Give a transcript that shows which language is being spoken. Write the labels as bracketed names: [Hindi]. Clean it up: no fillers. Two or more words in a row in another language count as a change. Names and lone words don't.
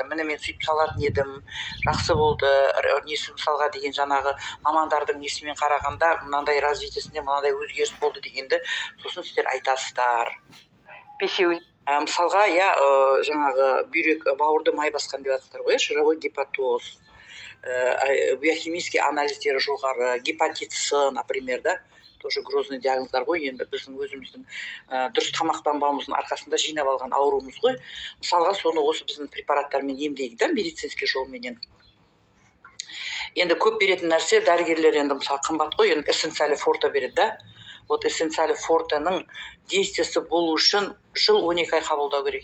[Kazakh] Міне мен сөйтіп салатын едім, жақсы болды. Несі мысалға деген жаңағы мамандардың несімен қарағанда мынандай развитиесінде мынандай өзгеріс болды дегенді, сосын сіздер айтасыздар. Мысалға, я жаңағы бүйрек, бауырды май басқан деп жатсыздар ғой, [Russian] жировой гепатоз, [Kazakh] биохимический анализдері жоғары, гепатит С, например, да, [Russian] тоже грозный [Kazakh] диагноздар ғой. Енді біздің өзіміздің дұрыс тамақтанбауымыздың арқасында жинап алған ауруымыз ғой. Мысалға, соны осы біздің препараттармен емдейді да, медицинский жолменен. Енді көп беретін нәрсе, дәрігерлер енді мысалы қымбат қой, енді эссенциали форте береді да. Вот эссенциали фортенің действиясы болу үшін жыл 12 ай қабылдау керек.